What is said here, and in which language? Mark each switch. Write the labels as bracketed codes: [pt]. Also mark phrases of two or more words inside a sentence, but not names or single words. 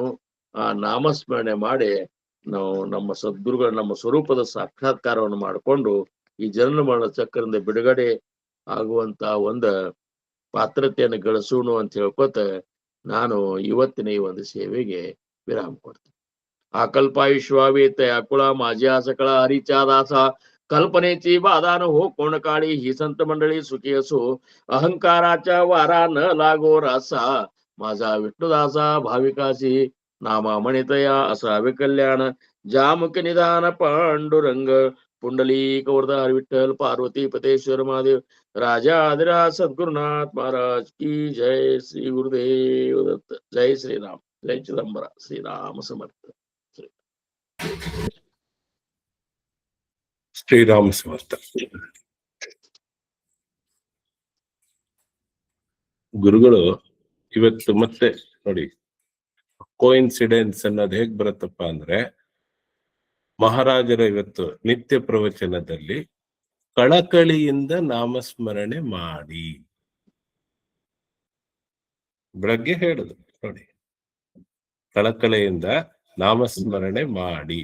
[kn] ಆ ನಾಮಸ್ಮರಣೆ ಮಾಡಿ ನಾವು ನಮ್ಮ ಸದ್ಗುರುಗಳ ನಮ್ಮ ಸ್ವರೂಪದ ಸಾಕ್ಷಾತ್ಕಾರವನ್ನು ಮಾಡಿಕೊಂಡು ಈ ಜನನ ಮರಣ ಚಕ್ರದಿಂದ ಬಿಡುಗಡೆ ಆಗುವಂತ ಒಂದು ಪಾತ್ರತೆಯನ್ನು ಗಳಿಸೋಣ ಅಂತ ಹೇಳ್ಕೊತ ನಾನು ಇವತ್ತಿನ ಈ ಒಂದು ಸೇವೆಗೆ ವಿರಾಮ ಕೊಡ್ತೀನಿ. [mr] आकल्पायुष्वावेत अकुळा माझ्या सकळा हरीच्या दासा कल्पनेची बाधा न हो कोण काळी ही संत मंडळी सुखी असो अहंकाराच्या वारा न लागो रासा माझा विष्णुदासा भाविकासी नामा म्हणितया असावे कल्याण जामक निदान पांडुरंग पुंडलिक वरदार विठ्ठल पार्वती पतेश्वर महादेव राजा आदिराज सद्गुरुनाथ महाराज की जय. श्री गुरुदेव दत्त. जय श्रीराम. जय चिदंबरा. श्रीराम समर्थ. [kn] ಶ್ರೀರಾಮ ಸಮರ್ಥ. ಗುರುಗಳು ಇವತ್ತು ಮತ್ತೆ ನೋಡಿ ಕೋಇನ್ಸಿಡೆನ್ಸ್ ಅನ್ನೋದು ಹೇಗ್ ಬರುತ್ತಪ್ಪ ಅಂದ್ರೆ, ಮಹಾರಾಜರ ಇವತ್ತು ನಿತ್ಯ ಪ್ರವಚನದಲ್ಲಿ ಕಳಕಳಿಯಿಂದ ನಾಮಸ್ಮರಣೆ ಮಾಡಿ ಬೆಳಗ್ಗೆ ಹೇಳುದು ನೋಡಿ, ಕಳಕಳಿಯಿಂದ ನಾಮಸ್ಮರಣೆ ಮಾಡಿ.